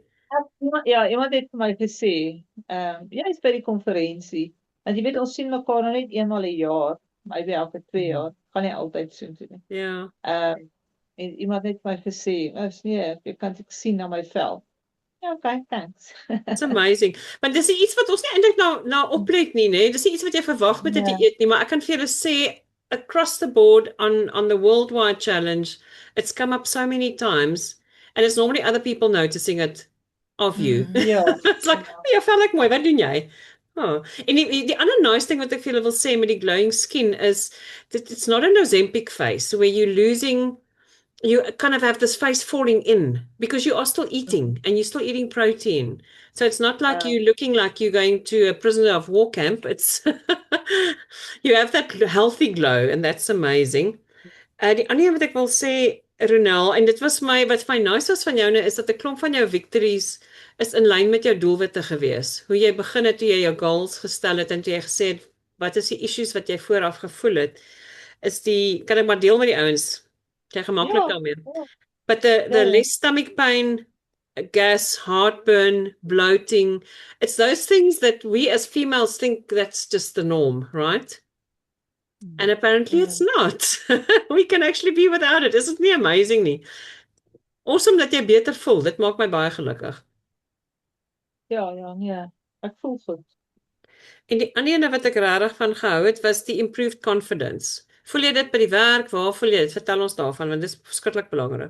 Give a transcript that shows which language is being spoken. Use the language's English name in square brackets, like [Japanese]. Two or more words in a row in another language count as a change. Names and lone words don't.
[Afrikaans] Ja, iemand het vir my gesê, jy's by die konferensie. Want jy weet ons sien mekaar nou net eenmal 'n jaar, maybe elke 2 jaar. Gaan nie altyd so doen nie. Ja. En iemand het vir my gesê, nee, jy kan dit sien na my vel. Ja, [English] okay, thanks. It's amazing. [Afrikaans] Want dis iets wat ons nie eintlik na oplet nie, né? Dis nie iets wat jy verwag met dit eet nie, maar ek kan vir julle sê [English] across the board on the worldwide challenge, it's come up so many times and it's normally other people noticing it of you. Ja. It's like, [Afrikaans] jy val like mooi, wat doen jy? Oh. En die ander [English] nice thing [Afrikaans] wat ek vir julle wil sê met die [English] glowing skin is that it's not an Ozempic face where you kind of have this face falling in because you are still eating and you're still eating protein. So it's not like you looking like you're going to a prisoner of war camp. It's you have that healthy glow and that's amazing. [Afrikaans] Die ander wat ek wil sê, Ronel, en dit was wat my nice was van jou nou is dat 'n klomp van jou victories is in lyn met jou doelwitte gewees. Hoe jy begin het, toe jy jou goals gestel het en toe jy gesê het wat is die issues wat jy vooraf gevoel het, is kan ek maar deel met die ouens. Jy gemaklik daarmee. [English] But the less stomach pain, gas, heartburn, bloating, it's those things that we as females think that's just the norm, right? And apparently it's not. We can actually be without it. Isn't it amazing nie? [Afrikaans] Awesome dat jy beter voel. Dit maak my baie gelukkig. Ja, nee. Ek voel goed. En die ander ene wat ek regtig van gehou het, was die [English] improved confidence. [Afrikaans] Voel jy dit by die werk? Waar voel jy dit? Vertel ons daarvan, want dit is verskriklik belangrik.